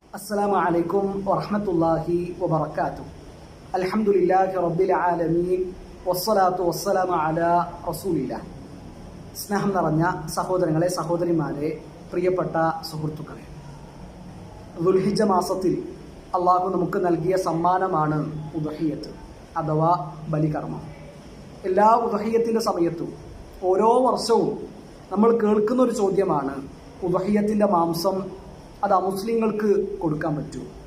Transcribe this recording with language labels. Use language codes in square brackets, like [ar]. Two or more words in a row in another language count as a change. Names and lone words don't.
[ar] السلام عليكم ورحمة الله وبركاته. الحمد لله رب العالمين والصلاة والسلام على رسول الله. [ml] സ്നേഹം നിറഞ്ഞ സഹോദരങ്ങളെ, സഹോദരിമാരെ, പ്രിയപ്പെട്ട സുഹൃത്തുക്കളെ, ദുൽഹിജ്ജ മാസത്തിൽ അള്ളാഹു നമുക്ക് നൽകിയ സമ്മാനമാണ് ഉദ്ഹിയ്യത്ത് അഥവാ ബലികർമ്മം. എല്ലാ ഉദ്ഹിയ്യത്തിൻ്റെ സമയത്തും ഓരോ വർഷവും നമ്മൾ കേൾക്കുന്ന ഒരു ചോദ്യമാണ്, ഉദ്ഹിയ്യത്തിൻ്റെ മാംസം അത് അമുസ്ലിങ്ങൾക്ക് കൊടുക്കാൻ പറ്റുമോ?